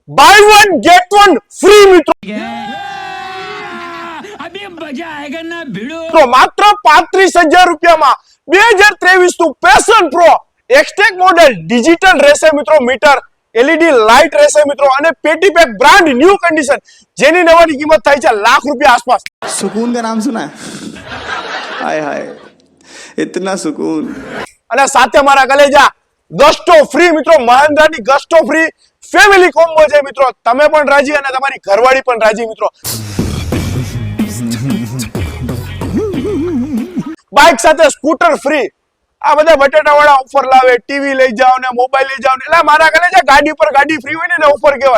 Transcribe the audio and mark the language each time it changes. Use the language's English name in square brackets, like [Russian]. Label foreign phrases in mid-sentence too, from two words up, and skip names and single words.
[Gujarati] બાય વન ગેટ વન ફ્રી મિત્રો [Hindi] अभी मजा आएगा ना भिड़ो। [Gujarati] તો માત્ર 35,000 રૂપિયામાં 2023 નું પેશન પ્રો એક્સટેક મોડેલ ડિજિટલ રહેશે મિત્રો મીટર [English] LED light [Gujarati] રહેશે મિત્રો અને પેટી પેક [English] brand new condition [Gujarati] જેની નવાની કિંમત થાય છે લાખ રૂપિયા આસપાસ। [Hindi] सुकून का नाम सुना है? हाय हाय इतना सुकून। [Gujarati] અને સાથે મારા કલેજા ગસ્ટો ફ્રી મિત્રો મહિન્દ્રાની ગસ્ટો ફ્રી [English] family combo [Gujarati] છે મિત્રો તમે પણ રાજી અને તમારી ઘરવાળી પણ રાજી મિત્રો। બાઇક સાથે સ્કૂટર ફ્રી આ બધા બટેટા વાળા ઓફર લાવે ટીવી લઈ જાઓ ને મોબાઈલ લઈ જાઓ ને એટલે મારા કલેજા ગાડી પર ગાડી ફ્રી હોય ને ઓફર કહેવાય।